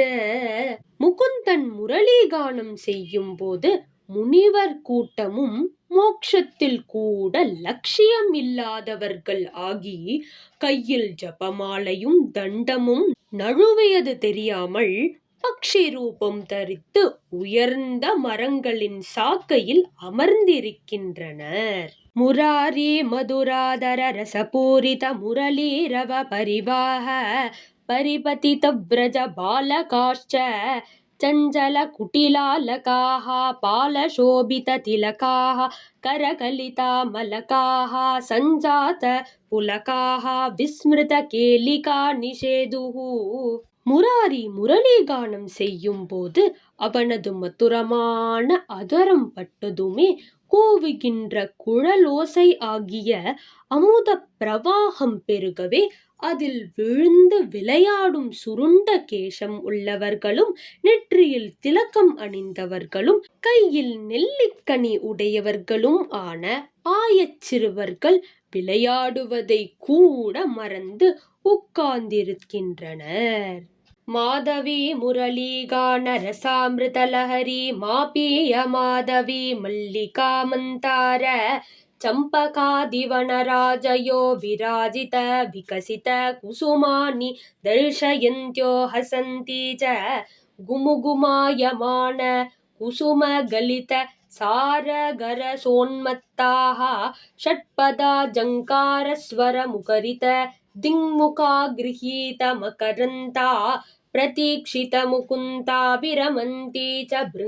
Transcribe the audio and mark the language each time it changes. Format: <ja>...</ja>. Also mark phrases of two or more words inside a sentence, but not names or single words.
<ta>முகுந்தன் முரளிகானம் செய்யும் போது முனிவர் கூட்டமும் மோட்சத்தில் கூட லட்சியம் இல்லாதவர்கள் ஆகி கையில் ஜபமாலையும் தண்டமும் நழுவியது தெரியாமல் பக்ஷி ரூபம் தரித்து உயர்ந்த மரங்களின் சாக்கையில் அமர்ந்திருக்கின்றனர்.</ta> <sa>मुरारि मधुराधर रसपूरित मुरलीरव परिवाह परिपतित व्रज பாலகாஷ்ச चञ्चल कुटिलालकाः पालशोभित तिलकाः करकलिता मलकाः सञ्जात पुलकाः विस्मृत केलिका निषेधुः.</sa> <ta>முராரி முரளிகானம் செய்யும் போது அவனது மதுரமான அதரம் பட்டதுமே கூவுகின்ற குழலோசை ஆகிய அமுத பிரவாகம் பெருகவே அதில் விழுந்து விளையாடும் சுருண்ட கேசம் உள்ளவர்களும் நெற்றியில் திலக்கம் அணிந்தவர்களும் கையில் நெல்லிக்கனி உடையவர்களும் ஆன ஆயச் சிறுவர்கள் விளையாடுவதை கூட மறந்து உட்கார்ந்திருக்கின்றனர்.</ta> <sa>माधवी मुरलीगान रसामृतलहरी मापीय माधवी मल्लिका मन्दार चम्पकादिवनराजयो विराजित विकसित कुसुमानि दर्शयन्त्यो हसन्ति च गुमुगुमायमान कुसुमगलित सारगरसोन्मत्ताः षट्पदा जङ्कारस्वरमुखरित दिङ्मुखा गृहीत मकरन्ता प्रतीक्षितमुकुन्ता विरमन्ती च</sa>